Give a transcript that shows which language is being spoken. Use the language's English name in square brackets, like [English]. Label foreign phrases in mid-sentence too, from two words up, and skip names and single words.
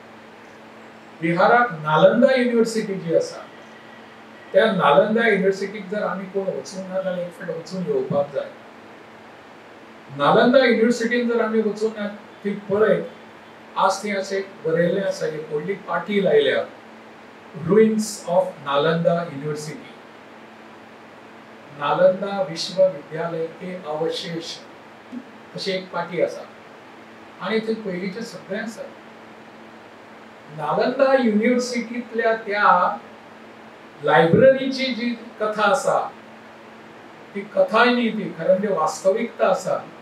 [Konkani] बिहाराक नालंदा युनिवर्सिटी जी आसा त्या नालंदा युनिव्हर्सिटीक जर आम्ही कोण वचूंक ना जाल्यार एक फावट वचून येवपाक जाय. नालंदा युनिव्हर्सिटीन जर आम्ही वचून ना ती पळयत, आज थंय अशें बरयल्लें आसा, एक व्हडली पाटी लायल्या, [English] ruins of Nalanda University, [Hindi] नालंदा विश्वविद्यालय के अवशेष [Konkani] अशी एक पाटी आसा. आणि थंय पयलींचें सगळें आसा. नालंदा युनिव्हर्सिटींतल्या त्या लायब्ररीची जी कथा आसा, ती कथाय न्ही, ती खरें म्हणजे वास्तविकता आसा.